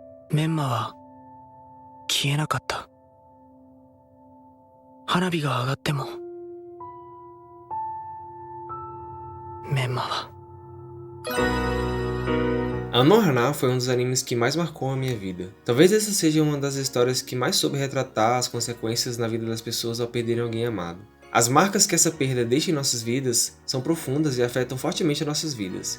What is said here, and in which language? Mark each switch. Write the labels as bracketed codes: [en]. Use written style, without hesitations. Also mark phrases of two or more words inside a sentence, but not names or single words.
[ja] メンマは消えなかった。花火が上がってもメンマは。 [pt] Anohana foi um dos animes que mais marcou a minha vida. Talvez essa seja uma das histórias que mais soube retratar as consequências na vida das pessoas ao perderem alguém amado. As marcas que essa perda deixa em nossas vidas são profundas e afetam fortemente as nossas vidas.